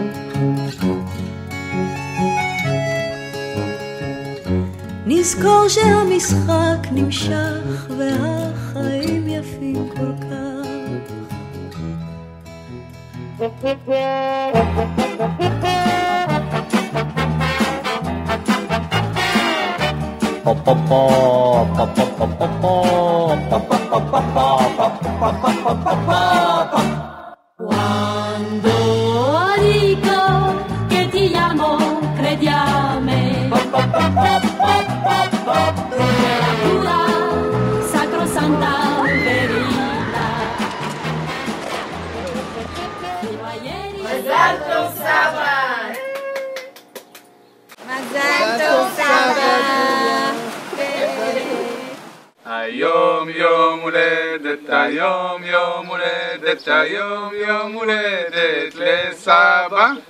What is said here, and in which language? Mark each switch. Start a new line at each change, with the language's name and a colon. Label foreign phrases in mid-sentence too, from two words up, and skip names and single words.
Hebrew: נזכור שהמשחק נמשך והחיים יפים כל כך.
Italian: Quando dico che ti amo, credi a me. Temperatura sacrosanta verità. Fino a ieri.
Hebrew: מזל טוב סבא! מזל טוב סבא! היום יום הולדת, היום יום הולדת, היום יום הולדת לסבא.